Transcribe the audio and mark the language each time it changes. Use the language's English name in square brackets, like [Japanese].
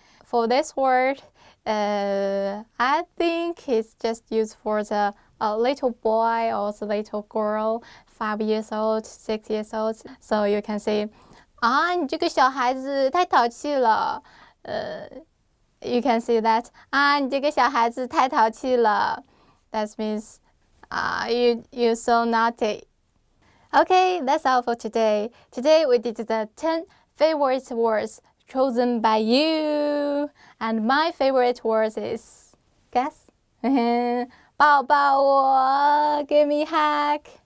[English] For this word, I think it's just used for the little boy or the little girl, 5 years old, 6 years old. So you can say, [Chinese] 你这个小孩子太淘气了。 [English] You can say that, [Chinese] 你这个小孩子太淘气了。 [English] That means, you're so naughty. Okay, that's all for today. Today we did the 10 favorite words chosen by you. And my favorite word is, guess? [Chinese] 抱抱我, [English] give me hug.